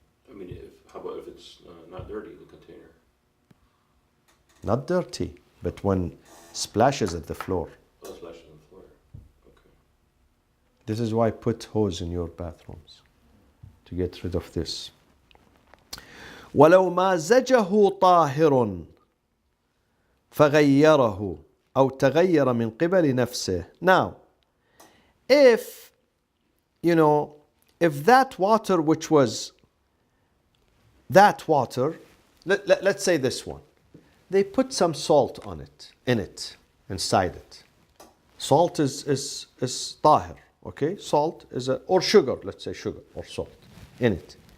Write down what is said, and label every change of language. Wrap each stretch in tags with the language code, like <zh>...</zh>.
<en>I mean, how about if it's not dirty, the container? Not dirty, but when splashes at the floor. Oh, splashes on the floor. Okay. This is why put hose in your bathrooms, to get rid of this.</en> <ar>ولو مازجه طاهر فغيره أو تغير من قبل نفسه.</ar> <en>Now, if, if that water which was that water, let's say this one, they put some salt on it, inside it. Salt is طاهر, okay? Salt is or sugar, let's say sugar or salt in it.</en>